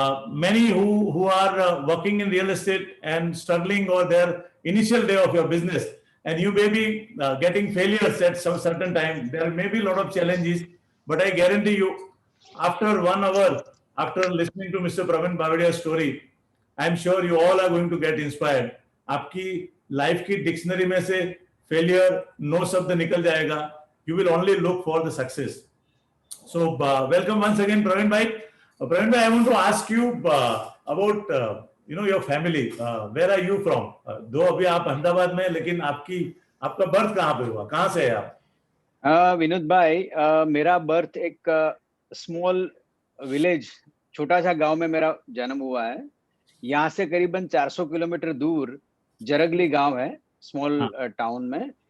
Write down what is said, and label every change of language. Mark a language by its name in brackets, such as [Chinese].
[English] Many who are working in real estate and struggling or their initial day of your business, and you may be getting failures at some certain time. There may be a lot of challenges, but I guarantee you, after 1 hour, after listening to Mr. Praveen Bavadia's story, I'm sure you all are going to get inspired. [Hindi] आपकी life की dictionary में से failure no शब्द निकल जाएगा. [English] You will only look for the success. So welcome once again, Praveen bhai. Praveen bhai, I want to ask you about your family. Where are you from? [Hindi] दो अभी आप अहमदाबाद में, लेकिन आपका बर्थ कहाँ पे हुआ? कहाँ से है आप? विनोद भाई, मेरा बर्थ एक स्मॉल विलेज, छोटा सा गांव में मेरा जन्म हुआ है. यहाँ से करीबन 400 किलोमीटर दूर जरगली गांव है, स्मॉल टाउन में.